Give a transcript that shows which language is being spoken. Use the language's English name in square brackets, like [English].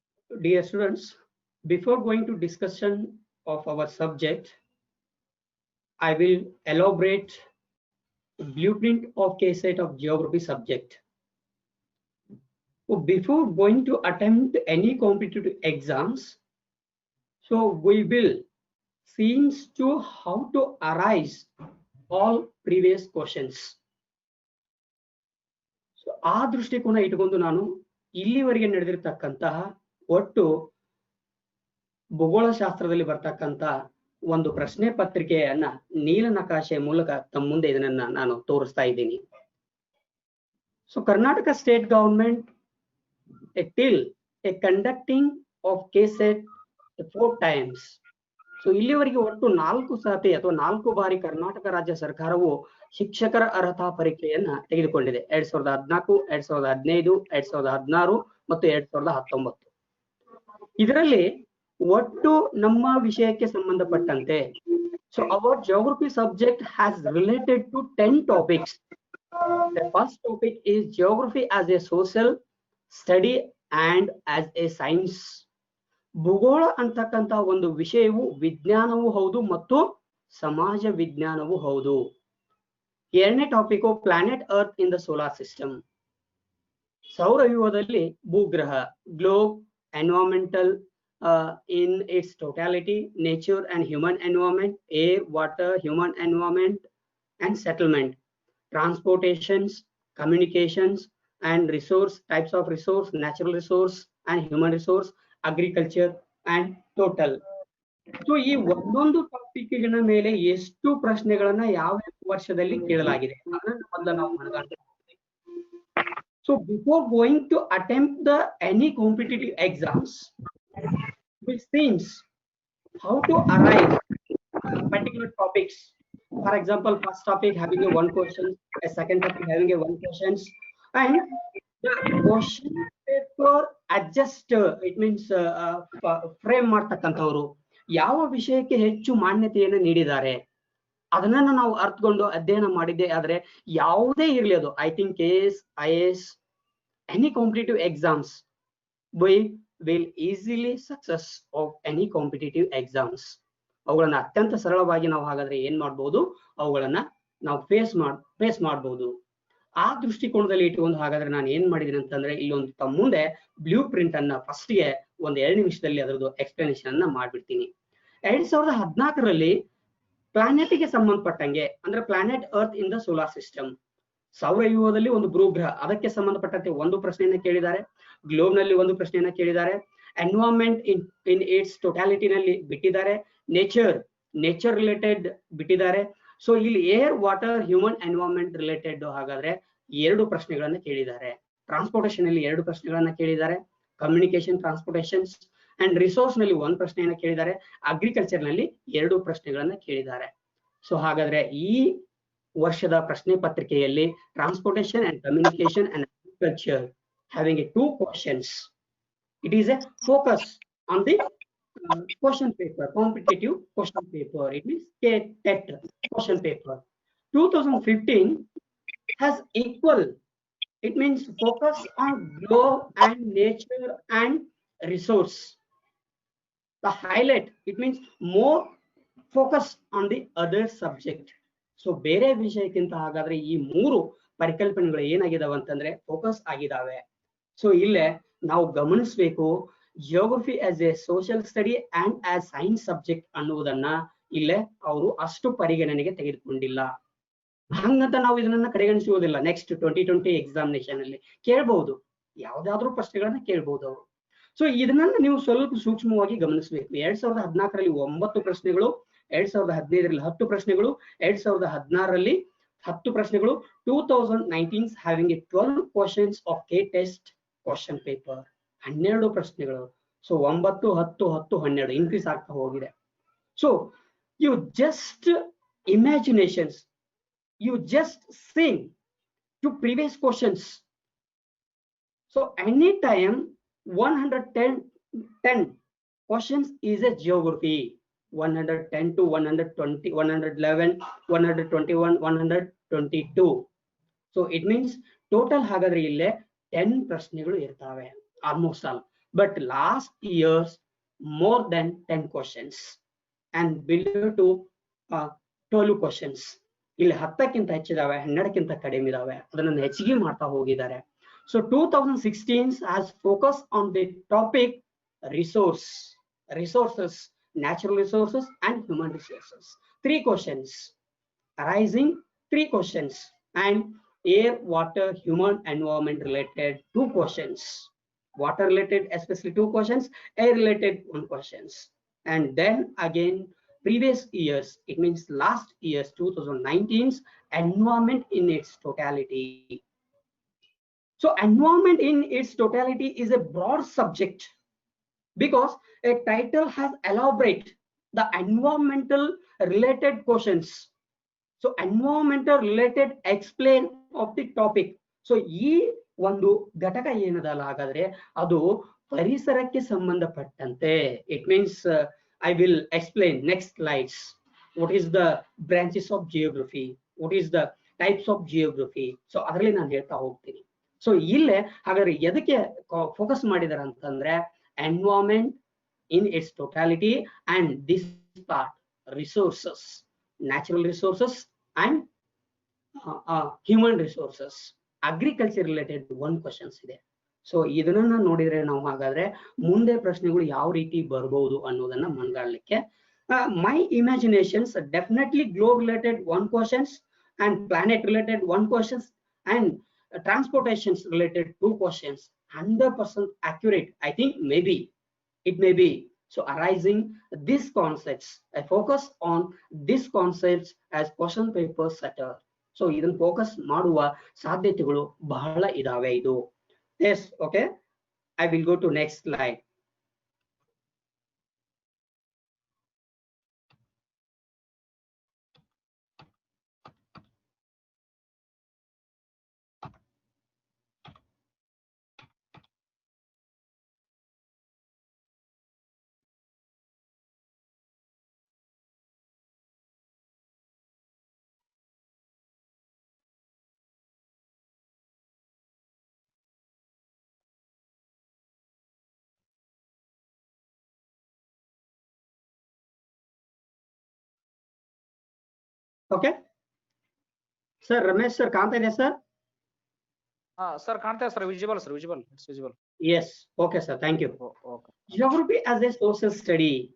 [English] Dear students, before going to discussion of our subject, I will elaborate blueprint of KSET of geography subject. So before going to attempt any competitive exams, so we will seems to how to arise all previous questions. [Kannada] So ಆ ದೃಷ್ಟಿಕೋನ ಇಟ್ಕೊಂಡು ನಾನು ಇಲ್ಲಿವರೆಗೆ ನಡೆದಿರ್ತಕ್ಕಂತಹ ಒಟ್ಟು ಭೂಗೋಳ ಶಾಸ್ತ್ರದಲ್ಲಿ ಬರ್ತಕ್ಕಂತ ಒಂದು ಪ್ರಶ್ನೆ ಪತ್ರಿಕೆಯನ್ನ ನೀಲನಕಾಶೆ ಮೂಲಕ ತಮ್ಮ ಮುಂದೆ ಇದನ್ನ ನಾನು ತೋರಿಸ್ತಾ ಇದ್ದೀನಿ. [English] So Karnataka state government till a conducting of KSET 4 times. [Kannada] So ಇಲ್ಲಿವರೆಗೆ ಒಟ್ಟು 4 ಸಾರಿ ಅಥವಾ 4 ಬಾರಿ ಕರ್ನಾಟಕ ರಾಜ್ಯ ಸರ್ಕಾರವು ಶಿಕ್ಷಕರ ಅರ್ಹತಾ ಪರೀಕ್ಷೆಯನ್ನ ತೆಗೆದುಕೊಂಡಿದೆ. 2014, 2015, 2016 ಮತ್ತು 2019. ಇದರಲ್ಲಿ ಒಟ್ಟು ನಮ್ಮ ವಿಷಯಕ್ಕೆ ಸಂಬಂಧಪಟ್ಟಂತೆ, [English] So our geography subject has related to 10 topics. The first topic is geography as a social study and as a science. [Kannada] ಭೂಗೋಳ ಅಂತಕ್ಕಂತ ಒಂದು ವಿಷಯವು ವಿಜ್ಞಾನವೂ ಹೌದು ಮತ್ತು ಸಮಾಜ ವಿಜ್ಞಾನವೂ ಹೌದು. [English] ಎರಡನೇ topic planet earth in the solar system. [Kannada] ಸೌರವ್ಯೂಹದಲ್ಲಿ ಭೂಗ್ರಹ, [English] Globe, environmental in its totality, nature and human environment, air, water, human environment and settlement, transportations, communications and resource, types of resource, natural resource and human resource, agriculture and total. [Kannada] So ಈ ಒಂದೊಂದು topic ಮೇಲೆ ಎಷ್ಟು ಪ್ರಶ್ನೆಗಳನ್ನ ಯಾವ ವರ್ಷದಲ್ಲಿ ಕೇಳಲಾಗಿದೆ ಅದನ್ನ ಮೊದಲು ನಾವು ಮನಗಾಣಬೇಕು. [English] So before going to attempt the any competitive exams, which seems how to arrive particular topics. For example, first topic having a one question, a second topic having a one questions, and the question paper adjust, it means frame [Kannada] ಮಾಡ್ತಕ್ಕಂಥವ್ರು ಯಾವ ವಿಷಯಕ್ಕೆ ಹೆಚ್ಚು ಮಾನ್ಯತೆಯನ್ನು ನೀಡಿದ್ದಾರೆ ಅದನ್ನ ನಾವು ಅರ್ಥಕೊಂಡು ಅಧ್ಯಯನ ಮಾಡಿದ್ದೆ ಆದ್ರೆ ಯಾವುದೇ ಇರಲಿ ಅದು [English] I think KS, IAS, any competitive exams, we will easily success of any competitive exams. [Kannada] ಅವುಗಳನ್ನ ಅತ್ಯಂತ ಸರಳವಾಗಿ ನಾವು ಹಾಗಾದ್ರೆ ಏನ್ ಮಾಡ್ಬೋದು, ಅವುಗಳನ್ನ ನಾವು ಫೇಸ್ ಮಾಡ್ಬೋದು. ಆ ದೃಷ್ಟಿಕೋನದಲ್ಲಿ ಇಟ್ಟುಕೊಂಡು ಹಾಗಾದ್ರೆ ನಾನು ಏನ್ ಮಾಡಿದೀನಿ ಅಂತಂದ್ರೆ ಇಲ್ಲೊಂದು ತಮ್ಮ ಮುಂದೆ ಬ್ಲೂ ಪ್ರಿಂಟ್ ಅನ್ನ ಫಸ್ಟ್ ಗೆ ಒಂದು 2 ನಿಮಿಷದಲ್ಲಿ ಅದರದ್ದು ಎಕ್ಸ್ಪ್ಲನೇಷನ್ ಅನ್ನ ಮಾಡ್ಬಿಡ್ತೀನಿ. 2014ರಲ್ಲಿ ಪ್ಲಾನೆಟ್ ಗೆ ಸಂಬಂಧಪಟ್ಟಂಗೆ ಅಂದ್ರೆ planet earth in the solar system, ಸೌರವ್ಯೂಹದಲ್ಲಿ ಒಂದು ಭೂಗ್ರಹ ಅದಕ್ಕೆ ಸಂಬಂಧಪಟ್ಟಂತೆ ಒಂದು ಪ್ರಶ್ನೆಯನ್ನ ಕೇಳಿದ್ದಾರೆ, ಗ್ಲೋಬ್ ನಲ್ಲಿ ಒಂದು ಪ್ರಶ್ನೆಯನ್ನ ಕೇಳಿದ್ದಾರೆ, ಎನ್ವೈರನ್ಮೆಂಟ್ ಇನ್ ಇಟ್ಸ್ ಟೋಟಾಲಿಟಿ ನಲ್ಲಿ ಬಿಟ್ಟಿದ್ದಾರೆ, ನೇಚರ್ ರಿಲೇಟೆಡ್ ಬಿಟ್ಟಿದ್ದಾರೆ. ಸೊ ಇಲ್ಲಿ air, water, human environment related ಹಾಗಾದ್ರೆ 2 ಪ್ರಶ್ನೆಗಳನ್ನ ಕೇಳಿದ್ದಾರೆ. ಟ್ರಾನ್ಸ್ಪೋರ್ಟೇಷನ್ ಅಲ್ಲಿ 2 ಪ್ರಶ್ನೆಗಳನ್ನ ಕೇಳಿದ್ದಾರೆ, ಕಮ್ಯುನಿಕೇಶನ್ ಟ್ರಾನ್ಸ್ಪೋರ್ಟೇಷನ್ಸ್ ಅಂಡ್ ರಿಸೋರ್ಸ್ ನಲ್ಲಿ 1 ಪ್ರಶ್ನೆಯನ್ನ ಕೇಳಿದ್ದಾರೆ, ಅಗ್ರಿಕಲ್ಚರ್ ನಲ್ಲಿ 2 ಪ್ರಶ್ನೆಗಳನ್ನ ಕೇಳಿದ್ದಾರೆ. ಸೊ ಹಾಗಾದ್ರೆ ಈ ವರ್ಷದ ಪ್ರಶ್ನೆ ಪತ್ರಿಕೆಯಲ್ಲಿ transportation and communication and agriculture [English] having a 2 questions. It is a focus on the question paper, competitive question paper. It means TET question paper. 2015 has equal. It means focus on globe and nature and resource. The highlight, it means more focus on the other subject. [Kannada] So ಬೇರೆ ವಿಷಯಕ್ಕಿಂತ ಹಾಗಾದ್ರೆ ಈ 3 ಪರಿಕಲ್ಪನೆಗಳು ಏನಾಗಿದಾವೆ ಅಂತಂದ್ರೆ focus ಆಗಿದಾವೆ. So ಇಲ್ಲೇ ನಾವು ಗಮನಿಸಬೇಕು, geography as A social study and as science subject ಅನ್ನುವುದನ್ನ ಇಲ್ಲೇ ಅವರು ಅಷ್ಟು ಪರಿಗಣನೆಗೆ ತೆಗೆದುಕೊಂಡಿಲ್ಲ. ಹಂಗಂತ ನಾವು ಇದನ್ನ ಕಡೆಗಣಿಸುವುದಿಲ್ಲ. ನೆಕ್ಸ್ಟ್ 2020 ಎಕ್ಸಾಮಿನೇಷನ್ ಅಲ್ಲಿ ಕೇಳಬಹುದು, ಯಾವ್ದಾದ್ರು ಪ್ರಶ್ನೆಗಳನ್ನ ಕೇಳಬಹುದು ಅವರು. ಸೊ ಇದನ್ನ ನೀವು ಸ್ವಲ್ಪ ಸೂಕ್ಷ್ಮವಾಗಿ ಗಮನಿಸಬೇಕು. 2014ರಲ್ಲಿ 9 ಪ್ರಶ್ನೆಗಳು, 2015ರಲ್ಲಿ 10 ಪ್ರಶ್ನೆಗಳು, 2016ರಲ್ಲಿ 10 ಪ್ರಶ್ನೆಗಳು, 2019 [English] having a 12 questions of K-test question paper, [Kannada] 12 ಪ್ರಶ್ನೆಗಳು. ಸೊ 9, 10, 10, 12 ಇನ್ಕ್ರೀಸ್ ಆಗ್ತಾ ಹೋಗಿದೆ. [English] So you just imaginations, you just think to previous questions. So anytime 110 questions is a geography, 110 to 120, 111, 121, 122. So it means total [Kannada] ಹಾಗಾದ್ರೆ ಇಲ್ಲೇ 10 ಪ್ರಶ್ನೆಗಳು ಇರ್ತಾವೆ almost all. [English] But last years more than 10 questions and below to 12 questions. [Kannada] ಇಲ್ಲಿ 10ಕ್ಕಿಂತ ಹೆಚ್ಚಿದಾವೆ, 12ಕ್ಕಿಂತ ಕಡಿಮೆ ಇದಾವೆ, ಅದನ್ನ ಹೆಚ್ಚಿಗೆ ಮಾಡ್ತಾ ಹೋಗಿದ್ದಾರೆ. [English] So 2016 has focused on the topic resources, natural resources and human resources. 3 questions arising, 3 questions, and air, water, human environment related 2 questions, water related especially 2 questions, air related 1 questions. And then again previous years, it means last year's 2019's environment in its totality. So environment in its totality is a broad subject because a title has elaborate the environmental related questions. So environmental related explain of the topic. [Kannada] So ಈ ಒಂದು ಘಟಕ ಏನದಲ್ಲ ಹಾಗಾದ್ರೆ ಅದು ಪರಿಸರಕ್ಕೆ ಸಂಬಂಧಪಟ್ಟಂತೆ. [English] It means I will explain next slides what is the branches of geography, what is the [Kannada] types of geography. So ಅದರಲ್ಲಿ ನಾನು ಹೇಳ್ತಾ ಹೋಗ್ತೀನಿ. ಸೊ ಇಲ್ಲೇ ಹಾಗಾದ್ರೆ ಎದಕ್ಕೆ ಫೋಕಸ್ ಮಾಡಿದಾರೆ ಅಂತಂದ್ರೆ environment [English] in its totality, and this part resources, natural resources and human resources, agriculture related one questions [Kannada] ಇದೆ. ಸೊ ಇದನ್ನ ನೋಡಿದ್ರೆ ನಾವು ಹಾಗಾದ್ರೆ ಮುಂದೆ ಪ್ರಶ್ನೆಗಳು ಯಾವ ರೀತಿ ಬರಬಹುದು ಅನ್ನೋದನ್ನ ಮನಗಾಣಲಿಕ್ಕೆ [English] my imaginations definitely globe related one questions and planet related one questions and transportations related two questions 100% accurate. I think maybe it may be. So arising these concepts, I focus on these concepts as question paper setter. [Kannada] So ಇದನ್ನ focus ಮಾಡುವ ಸಾಧ್ಯತೆಗಳು ಬಹಳ ಇದಾವೆ ಇದು. [English] Yes, okay. I will go to next slide. Okay. [Kannada] Sir, Ramesh sir, ಕಾಣ್ತಾ ಇದೆ sir? [English] Sir ಕಾಣ್ತಾ ಇದೆ sir, visible sir, visible, it's visible. Yes, okay sir, thank you. Okay. Geography as a social study.